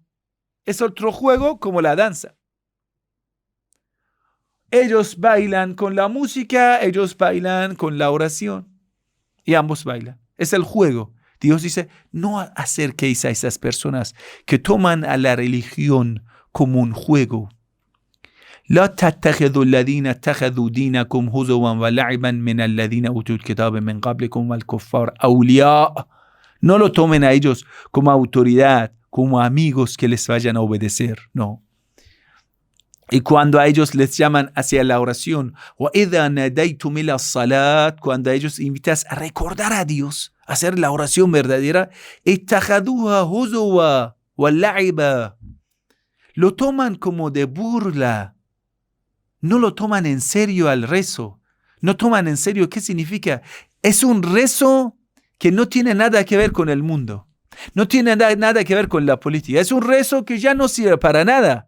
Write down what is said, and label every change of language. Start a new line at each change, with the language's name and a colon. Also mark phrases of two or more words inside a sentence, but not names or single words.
Spanish: Es otro juego como la danza. Ellos bailan con la música, ellos bailan con la oración. Y ambos bailan. Es el juego. Dios dice, no acerquéis a esas personas que toman a la religión como un juego.
Arabic: لا تتخذوا الذين اتخذوا دينكم هزوا ولعبا من الذين أوتوا الكتاب من قبلكم والكفار أولياء.
Spanish: No lo tomen a ellos como autoridad, como amigos que les vayan a obedecer. No. Y cuando a ellos les llaman hacia la oración,
Arabic: وَإِذَا نَدَيْتُمْ إِلَى الصَّلَاةِ,
Spanish: cuando a ellos invitas a recordar a Dios, a hacer la oración verdadera,
Arabic: اتَّخَذُوهَا هُزُوًا وَلَعِبًا.
Spanish: Lo toman como de burla. No lo toman en serio al rezo. No toman en serio qué significa. Es un rezo que no tiene nada que ver con el mundo. No tiene nada que ver con la política. Es un rezo que ya no sirve para nada.